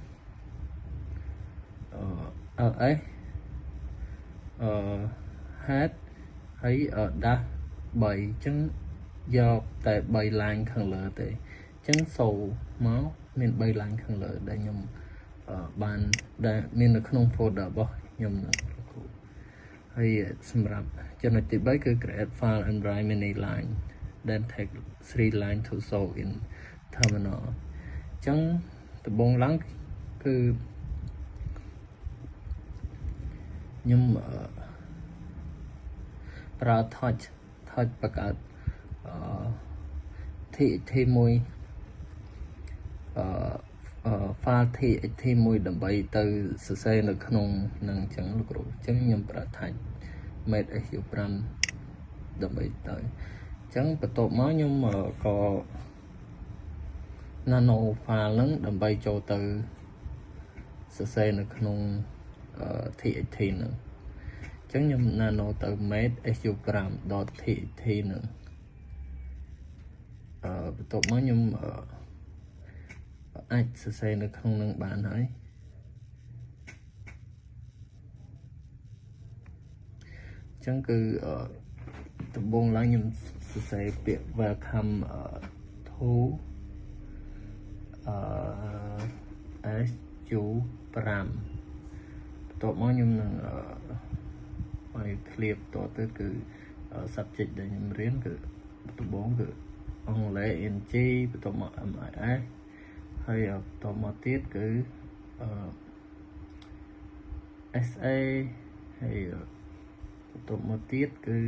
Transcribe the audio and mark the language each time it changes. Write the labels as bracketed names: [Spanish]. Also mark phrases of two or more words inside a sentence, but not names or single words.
[English] ls head [Khmer] ហើយដាស់3អញ្ចឹងយកតែ3 line ខាងលើ ទេអញ្ចឹងសូរមកមាន3 line ខាងលើដែលខ្ញុំបានដែលមាននៅក្នុង folder របស់ខ្ញុំនឹងហើយសម្រាប់ចំណុចទី3គឺ [English] create file and write many line then take 3 line to show in terminal [Khmer] អញ្ចឹងដំបូងឡើងគឺ ខ្ញុំប្រើ touch បង្កើតTXT មួយfile TXT មួយដើម្បីទៅសរសេរនៅក្នុងនឹងអញ្ចឹងលោកគ្រូអញ្ចឹងខ្ញុំប្រើ touch made SU 5ដើម្បីទៅអញ្ចឹងបន្ទាប់មកខ្ញុំក៏ [English] nano file [Khmer] ហ្នឹងដើម្បីចូលទៅសរសេរនៅក្នុងTXT ហ្នឹងអញ្ចឹងខ្ញុំ nano ទៅ made su5.txt ហ្នឹង បន្ទាប់មកខ្ញុំអាចសរសេរនៅក្នុងនឹងបានហើយអញ្ចឹងគឺដំបូងឡើងខ្ញុំសរសេរពាក្យ [English] welcome to [Khmer] SU5 បន្ទាប់មកខ្ញុំនឹងឲ្យ clear តទៅគឺ subject ដែលខ្ញុំរៀនគឺដំបូងគឺអង់គ្លេស ing បន្ទាប់មក MIS ហើយបន្ទាប់មកទៀតគឺ SA ហើយបន្ទាប់មកទៀតគឺ